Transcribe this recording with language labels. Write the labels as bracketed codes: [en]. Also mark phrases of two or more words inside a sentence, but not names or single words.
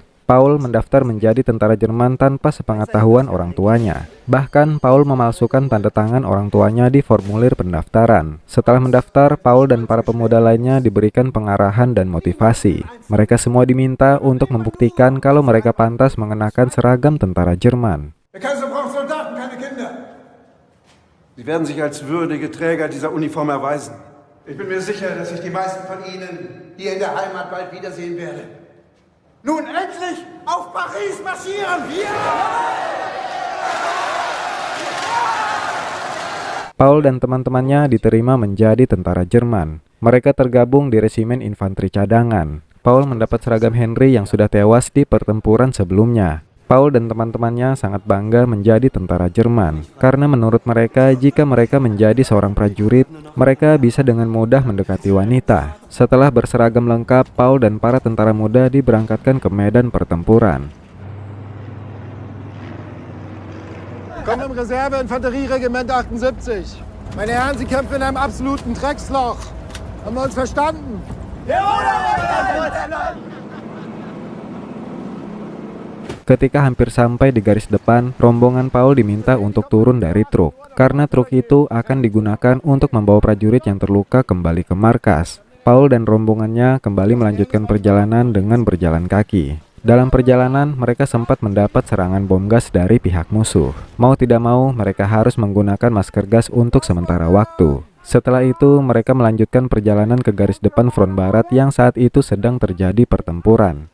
[id] Paul mendaftar menjadi tentara Jerman tanpa sepengetahuan orang tuanya. Bahkan, Paul memalsukan tanda tangan orang tuanya di formulir pendaftaran. Setelah mendaftar, Paul dan para pemuda lainnya diberikan pengarahan dan motivasi. Mereka semua diminta untuk membuktikan kalau mereka pantas mengenakan seragam tentara Jerman. [de] Sie werden sich als würdige Träger dieser Uniform erweisen. Ich bin mir sicher, dass ich die meisten von Ihnen hier in der Heimat bald wiedersehen werde. Nun endlich auf Paris marschieren! Ja! [id] Paul dan teman-temannya diterima menjadi tentara Jerman. Mereka tergabung di resimen infanteri cadangan. Paul mendapat seragam Henry yang sudah tewas di pertempuran sebelumnya. Paul dan teman-temannya sangat bangga menjadi tentara Jerman, karena menurut mereka jika mereka menjadi seorang prajurit, mereka bisa dengan mudah mendekati wanita. Setelah berseragam lengkap, Paul dan para tentara muda diberangkatkan ke medan pertempuran. [de] Willkommen im Reserve-Infanterie-Regiment 78. Meine Herren, Sie kämpfen in einem absoluten Drecksloch. Haben wir uns verstanden? [id] Ketika hampir sampai di garis depan, rombongan Paul diminta untuk turun dari truk, karena truk itu akan digunakan untuk membawa prajurit yang terluka kembali ke markas. Paul dan rombongannya kembali melanjutkan perjalanan dengan berjalan kaki. Dalam perjalanan, mereka sempat mendapat serangan bom gas dari pihak musuh. Mau tidak mau, mereka harus menggunakan masker gas untuk sementara waktu. Setelah itu, mereka melanjutkan perjalanan ke garis depan front barat yang saat itu sedang terjadi pertempuran.